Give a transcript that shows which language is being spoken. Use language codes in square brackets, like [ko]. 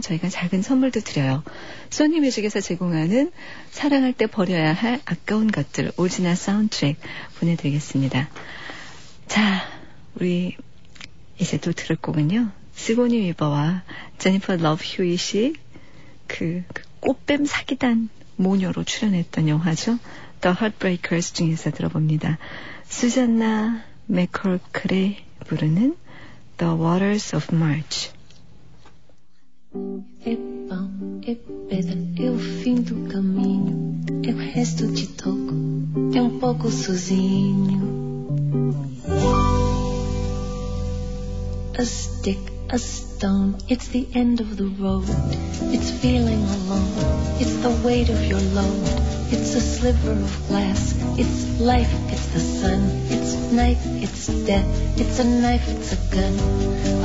[ko] 저희가 작은 선물도 드려요. 소니 뮤직에서 제공하는 사랑할 때 버려야 할 아까운 것들 오지나 사운드트랙 보내드리겠습니다. 자, 우리 이제 또 들을 곡은요. 시고니 위버와 제니퍼 러브 휴잇이 그 꽃뱀 사기단 모녀로 출연했던 영화죠. The Heartbreakers 중에서 들어봅니다. 수잔나 맥콜클이 부르는 The Waters of March. [pt] É pão, é pedra, é o fim do caminho, é o resto de toco, é um pouco sozinho. [en] A stick, a stone, it's the end of the road. It's feeling alone, it's the weight of your load. It's a sliver of glass, it's life, it's the sun. It's night, it's death, it's a knife, it's a gun.